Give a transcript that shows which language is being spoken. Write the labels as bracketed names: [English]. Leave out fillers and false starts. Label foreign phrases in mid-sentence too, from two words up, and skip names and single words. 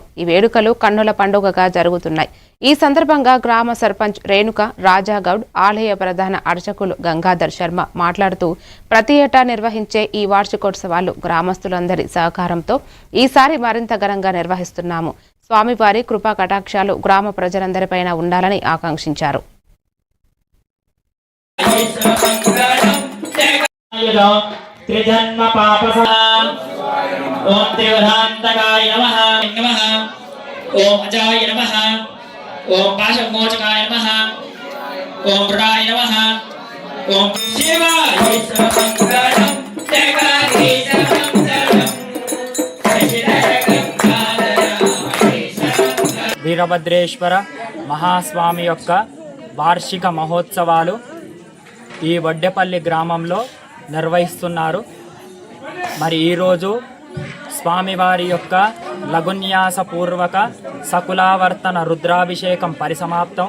[Telugu] ఈ వేడుకలు కన్నుల పండుగగా జరుగుతున్నాయి. ఈ సందర్భంగా గ్రామ సర్పంచ్ రేణుక రాజాగౌడ్, ఆలయ ప్రధాన అర్చకులు గంగాధర్ శర్మ మాట్లాడుతూ ప్రతి ఏటా నిర్వహించే ఈ వార్షికోత్సవాలు గ్రామస్తులందరి సహకారంతో ఈసారి మరింత ఘనంగా నిర్వహిస్తున్నాము. స్వామివారి కృపా కటాక్షాలు గ్రామ ప్రజలందరిపైన ఉండాలని ఆకాంక్షించారు. [Sanskrit] त्रिजन्म पापसाम ओम त्रिवधान्तकाय नमः नमः ओम अजाय नमः ओम पाशमोचकाय नमः ओम वृणाय नमः ओम शिवाय सर्वमंगलम जगदीश मंगलम [Telugu] వీరభద్రేశ్వర మహాస్వామి యొక్క వార్షిక మహోత్సవాలు ఈ వడ్డేపల్లి గ్రామంలో నిర్వహిస్తున్నారు. మరి ఈరోజు స్వామివారి యొక్క లఘున్యాసపూర్వక సకులావర్తన రుద్రాభిషేకం పరిసమాప్తం.